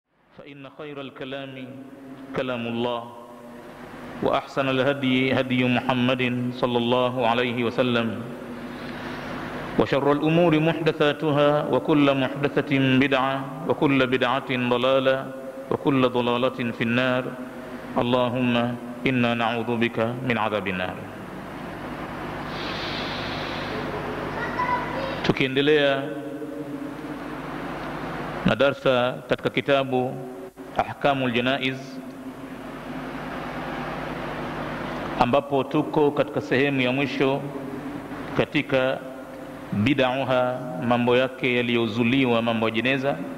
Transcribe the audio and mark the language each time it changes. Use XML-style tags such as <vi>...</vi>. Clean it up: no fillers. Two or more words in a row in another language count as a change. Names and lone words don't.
<ar>فإن خير الكلام كلام الله وأحسن الهدي هدي محمد صلى الله عليه وسلم وشر الأمور محدثاتها وكل محدثة بدعة وكل بدعة ضلالة وكل ضلالة في النار اللهم إنا نعوذ بك من عذاب النار.</ar> <sw>Tukiendelea na darsa katika kitabu Ahkamul Janaiz, ambapo tuko katika sehemu ya mwisho katika bid'aha, mambo yake yaliyozuliwa, mambo ya jeneza.</sw>